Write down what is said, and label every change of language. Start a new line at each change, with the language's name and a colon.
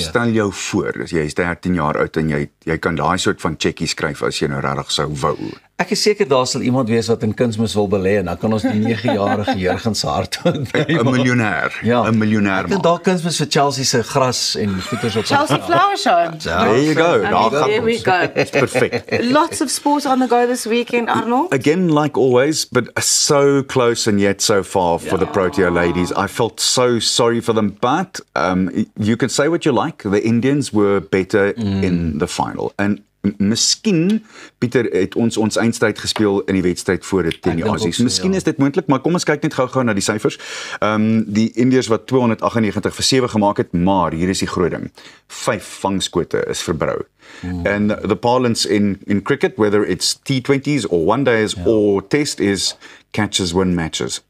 Afrikaans: Stel jou voor, jy is 13 jaar oud en jy kan daai soort van checkie skryf as jy nou regtig sou wou. Ek is seker daar sal iemand wees wat in kunsmis wil belê en dan kan ons die 9-jarige Jurgen se hart Een miljonair. Ja. 'n miljonair Ek dink daar kunsmis vir Chelsea se gras en goeders op.
English: Chelsea Flower Show. There you go. There we go. It's perfect. Lots of sports on the go this weekend, Arnold. Again, like always, but so close and yet so far for the Protea ladies. I felt so sorry for them, but you can say what you like. The Indians were better in the final.
Afrikaans: And miskien, Pieter, het ons eindstryd gespeel in die wedstryd voor dit teen die Aussies. Miskien is dit moontlik, maar kom ons kyk net gou-gou na die syfers. Die Indiërs wat 298 vir 7 gemaak het, maar hier is die groot ding. 5 vangskote is verbrou.
English: And the parlance in cricket, whether it's T20s or one days or test, is catches win matches.